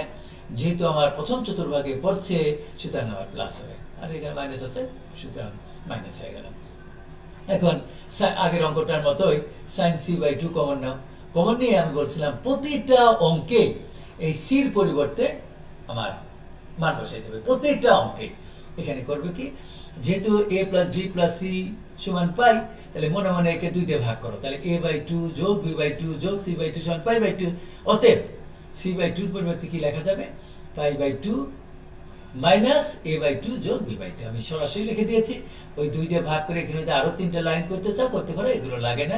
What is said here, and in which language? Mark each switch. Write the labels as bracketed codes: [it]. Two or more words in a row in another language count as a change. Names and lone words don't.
[bn] যেহেতু আমার প্রথম চতুর্ভাগে পড়ছে, সুতরাং আমার প্লাস হবে, আর এখানে মাইনাস আছে, সুতরাং মাইনাস হয়ে গেল। এখন আগের অঙ্কটার মতোই [en] sin c by 2 [bn] কমন নাও। কমন নিয়ে আমি বলছিলাম প্রতিটা অঙ্কে এই c এর পরিবর্তে আমার মান বসাইতে হবে, প্রতিটা অঙ্কে। এখানে করবে কি? যেহেতু [en] a plus d plus c [bn] সমান পাই, তাহলে মনে মনে একে 2 দিয়ে ভাগ করো, তাহলে a বাই 2 যোগ b বাই 2 যোগ c বাই 2 সমান [en] pi by 2. [bn] অতএব [en] c by 2 [bn] এর পরিবর্তে কি লেখা যাবে? [en] pi by 2 minus a by 2 [bn] যোগ [en] b by 2. [bn] আমি সরাসরি লিখে দিয়েছি। ওই 2 দিয়ে ভাগ করে এখানে যদি আরো 3টা লাইন করতে চাও করতে পারো, এগুলো লাগে না।